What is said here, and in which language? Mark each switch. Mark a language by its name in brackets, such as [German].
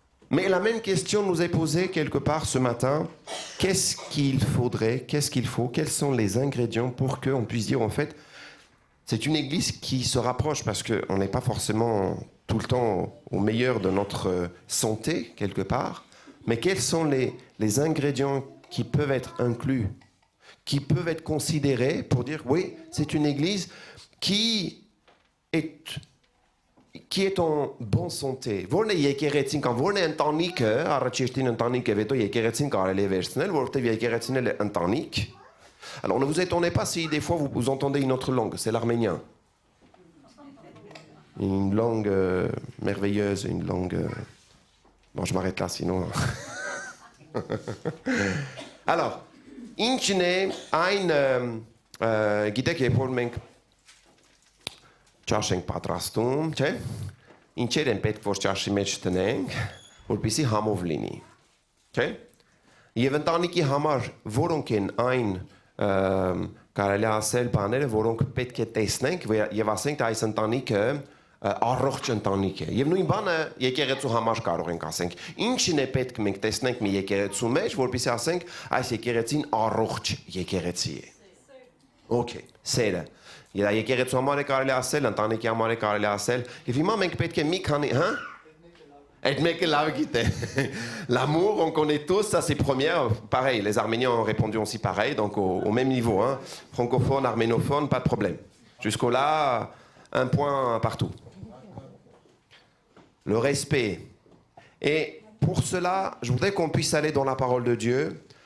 [French] Mais la même question nous est posée quelque part ce matin. Qu'est-ce qu'il faudrait, qu'est-ce qu'il faut, quels sont les ingrédients pour qu'on puisse dire, en fait, c'est une église qui se rapproche, parce qu'on n'est pas forcément tout le temps au meilleur de notre santé, quelque part, mais quels sont les ingrédients qui peuvent être inclus, qui peuvent être considérés pour dire, oui, c'est une église qui est en bonne santé. [Armenian] Որն է եկեղեցին կամ որն է ընտանիքը, առաջին ընտանիքը հետո եկեղեցին կարելի է վերցնել, որովհետև եկեղեցին էլ է ընտանիք. [French] Alors ne vous étonnez pas si des fois vous entendez une autre langue, c'est l'arménien. Une langue merveilleuse, une langue... Bon, je m'arrête là, sinon... [Armenian] Alors, ինչն է այն, գիտեք, երբ որ մենք ճաշ ենք պատրաստում, չէ՞։ Ինչեր են պետք որ ճաշի մեջ տնենք, որպեսզի համով լինի, չէ՞։ Եվ ընտանիքի համար որոնք են այն կարելի ասել բաները, որոնք պետք է տեսնենք եւ ասենք այս ընտանիքը առողջ ընտանիք է։ Եվ նույն բանը եկեղեցու համար կարող ենք ասենք։ Ինչն է պետք մենք տեսնենք մի եկեղեցու մեջ, որպեսզի ասենք այս եկեղեցին առողջ եկեղեցի է։ Okay, սերը։ Եկեղեցու համար է կարելի ասել, ընտանիքի համար է կարելի ասել, եւ հիմա մենք պետք է մի քանի, Այդ [French] mec là, l'amour, on connaît tous, ça c'est première. Pareil, les Arméniens ont répondu aussi pareil, donc au même niveau, hein. Francophone, arménophone, pas de problème. Jusqu'au là, un point partout. Le respect. Et pour cela, je voudrais qu'on puisse aller dans la parole de Dieu.